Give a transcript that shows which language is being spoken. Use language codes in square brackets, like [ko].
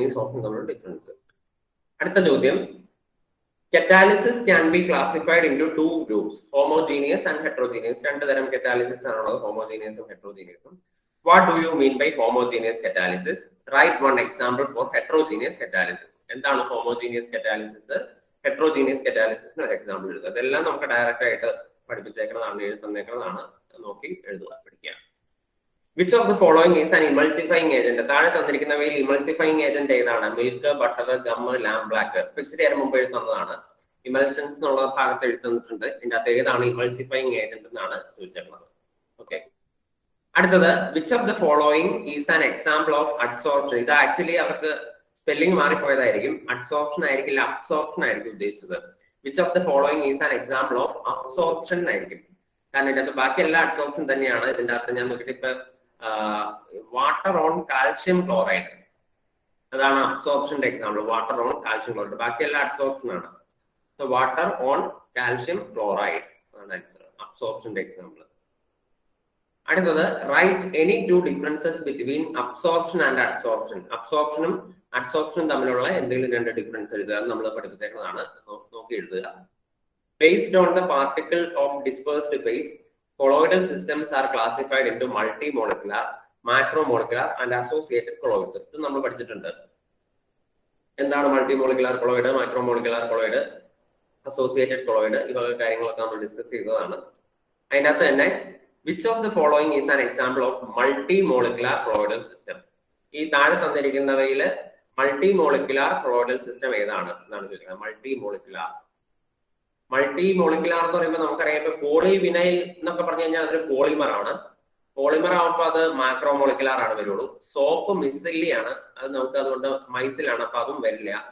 [en] softening [ml] തമ്മിലുള്ള difference. അടുത്ത ചോദ്യം, [en] catalysis can be classified into two groups, homogeneous and heterogeneous. [ml] രണ്ട് തരം catalysis ആണുള്ളത്, homogeneous ഉം heterogeneous ഉം. [en] What do you mean by homogeneous catalysis? Write one example for heterogeneous catalysis. [ml] എന്താണ് homogeneous catalysis? heterogeneous catalysis ഒരു example എഴുതുക. ഇതെല്ലാം നമുക്ക് ഡയറക്റ്റ് ആയിട്ട് പഠിപ്പിച്ചേക്കുന്നതാണ്, എഴുതുന്നേക്കുന്നതാണ്, നോക്കി എഴുതുക, പഠിക്കുക. [en] Which of the following is an emulsifying agent? [ml] താഴെ തന്നിരിക്കുന്നവയിൽ emulsifying agent ഏതാണ്? മിൽക്ക്, ബട്ടർ, ഗം, ലാം ബ്ലാക്ക്. ഇച്ചിരി നേരം മുമ്പ് എഴുതുന്നതാണ്. ഇമൽഷൻസ് എന്നുള്ള ഭാഗത്ത് എഴുതുന്നിട്ടുണ്ട്. ഇതിന്റെ അകത്ത് ഏതാണ് emulsifying agent എന്നാണ് ചോദിച്ചിട്ടുള്ളത്. ഓക്കെ, അടുത്തത്, [en] which of the following is an example of adsorption? [ml] ഇത് ആക്ച്വലി അവർക്ക് സ്പെല്ലിംഗ് മാറിപ്പോയതായിരിക്കും. അഡ്സോർപ്ഷൻ ആയിരിക്കില്ല, അബ്സോർപ്ഷൻ ആയിരിക്കും ഉദ്ദേശിച്ചത്. [en] which of the following is an example of absorption [ml] ആയിരിക്കും. കാരണം ഇതിന്റെ അകത്ത് ബാക്കി എല്ലാ അഡ്സോർപ്ഷൻ തന്നെയാണ്. ഇതിന്റെ അകത്ത് ഞാൻ നോക്കിയിട്ട് ഇപ്പൊ വാട്ടർ ഓൺ കാൽഷ്യം ക്ലോറൈഡ്, അതാണ് അബ്സോർപ്ഷന്റെ example. Water on calcium chloride, ബാക്കിയെല്ലാം അബ്സോർപ്ഷൻ ആണ്. വാട്ടർ ഓൺ കാൽഷ്യം ക്ലോറൈഡ് ആണ് ആൻസർ, അബ്സോർപ്ഷന്റെ എക്സാമ്പിൾ. അടുത്തത്, [en] Write any two differences between absorption and adsorption. [ml] അബ്സോർപ്ഷനും അഡ്സോർപ്ഷനും തമ്മിലുള്ള എന്തെങ്കിലും രണ്ട് ഡിഫറൻസ് എഴുതുക, നമ്മൾ പഠിപ്പിച്ചേക്കുന്നതാണ്, നോക്കി എഴുതുക. [en] Based on the particle of dispersed phase, colloidal systems are classified into multimolecular, macromolecular and associated colloids. [ml] ഇത് നമ്മൾ പഠിച്ചിട്ടുണ്ട്. എന്താണ് മൾട്ടിമോളിക്കുലാർ കൊളോയിഡ്, മൈക്രോമോളിക്കുലാർ കൊളോയിഡ്, അസോസിയേറ്റഡ് കൊളോയിഡ്, ഈ വക കാര്യങ്ങളൊക്കെ നമ്മൾ ഡിസ്കസ് ചെയ്തതാണ്. അതിനകത്ത് തന്നെ [en] which of the following is an example of multimolecular colloidal system? [ml] ഈ താഴെ തന്നിരിക്കുന്നവയിൽ മൾട്ടിമോളിക്കുലാർ കൊളോയിഡൽ സിസ്റ്റം ഏതാണ് എന്നാണ് ചോദിക്കുന്നത്. മൾട്ടിമോളിക്കുലാർ എന്ന് പറയുമ്പോൾ നമുക്കറിയാം, ഇപ്പൊ പോളിവിനൈൽ എന്നൊക്കെ പറഞ്ഞു കഴിഞ്ഞാൽ അതൊരു പോളിമർ ആണ്. പോളിമർ ആവുമ്പോൾ അത് മാക്രോമോളിക്കുലാർ ആണ് വരുള്ളൂ. സോപ്പ് മിസില്ലി ആണ്, അത് നമുക്ക് അതുകൊണ്ട് മൈസിലാണ്, അപ്പൊ അതും വരില്ല.